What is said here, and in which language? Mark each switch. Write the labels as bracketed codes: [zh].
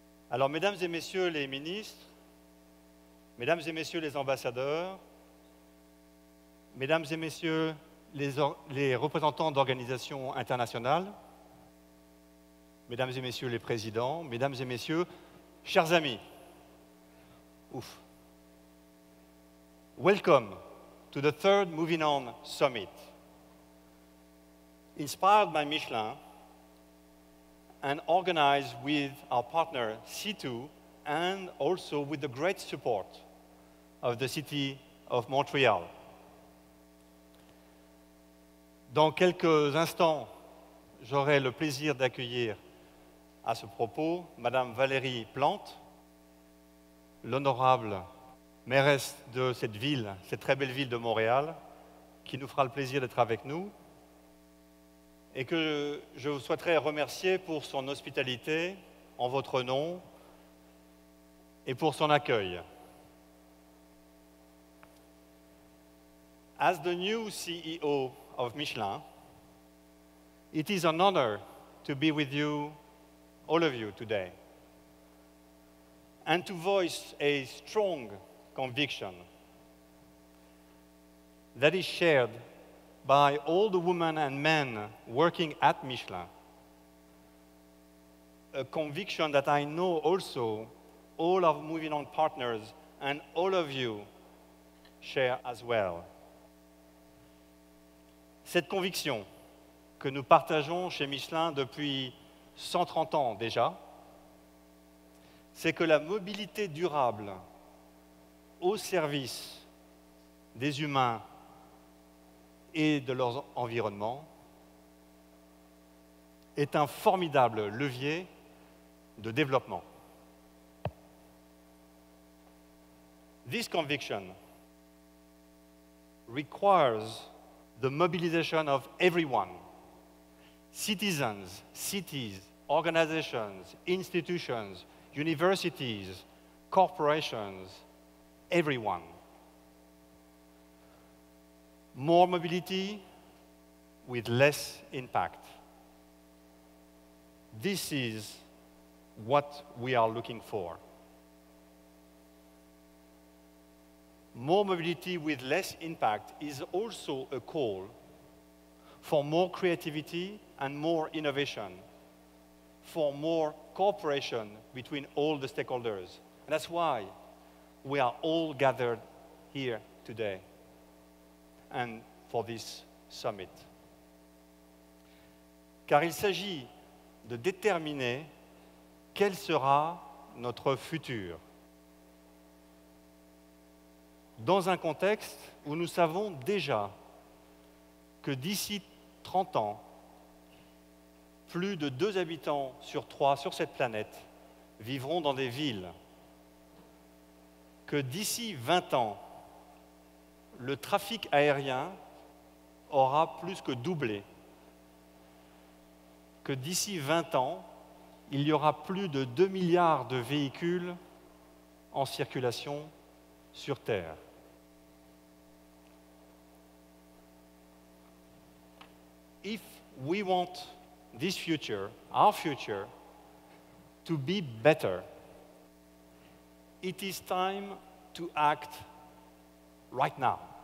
[fr] Alors, mesdames et messieurs les ministres, mesdames et messieurs les ambassadeurs, mesdames et messieurs les représentants d'organisations internationales, mesdames et messieurs les présidents, mesdames et messieurs, chers amis, ouf. [en] Welcome to the third Moving On Summit. Inspired by Michelin and organized with our partner C2 and also with the great support of the city of Montreal. [fr] Dans quelques instants, j'aurai le plaisir d'accueillir à ce propos Madame Valérie Plante, l'honorable mairesse de cette ville, cette très belle ville de Montréal, qui nous fera le plaisir d'être avec nous et que je souhaiterais remercier pour son hospitalité en votre nom et pour son accueil. [en] As the new CEO of Michelin, it is an honor to be with you, all of you, today, and to voice a strong conviction that is shared by all the women and men working at Michelin. A conviction that I know also all of Moving On partners and all of you share as well. [fr] Cette conviction que nous partageons chez Michelin depuis 130 ans déjà, c'est que la mobilité durable au service des humains et de leur environnement est un formidable levier de développement. [en] This conviction requires the mobilization of everyone, citizens, cities, organizations, institutions, universities, corporations, everyone. More mobility with less impact. This is what we are looking for. More mobility with less impact is also a call for more creativity and more innovation, for more cooperation between all the stakeholders. And that's why we are all gathered here today and for this summit. [fr] Car il s'agit de déterminer quel sera notre futur dans un contexte où nous savons déjà que d'ici 30 ans, plus de 2 habitants sur 3 sur cette planète vivront dans des villes, que d'ici 20 ans, le trafic aérien aura plus que doublé, que d'ici 20 ans, il y aura plus de 2 milliards de véhicules en circulation sur Terre. [en] If we want this future, our future, to be better, it is time to act right now.